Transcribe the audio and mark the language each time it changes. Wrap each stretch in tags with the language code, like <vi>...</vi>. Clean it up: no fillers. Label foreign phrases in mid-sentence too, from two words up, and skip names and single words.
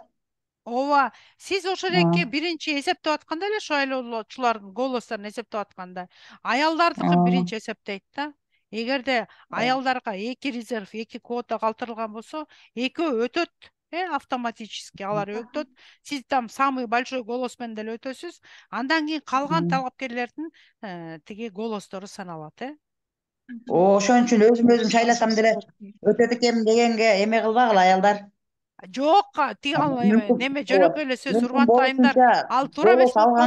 <ky>Ооба, сиз ошол эки биринчи эсептеп атканда эле шайлоочулардын голосторун эсептеп атканда, аялдардыкын биринчи эсептейт да. Эгерде аялдарга 2 резерв, 2 квота калтырылган болсо, экөө өтөт, автоматически алар өтөт. Сиз</ky> <ru>там самый большой голос</ru> <ky>менен деле өтөсүз. Андан кийин калган талапкерлердин тиги голостору саналат, Ошон үчүн өзүм шайласам деле өтөт экенмин дегенге эме кылбагыла аялдар. Жок, тиги неме жөнөкөй эле сөз, урматтуу айымдар. Ал туура эмес болуп калат.</ky>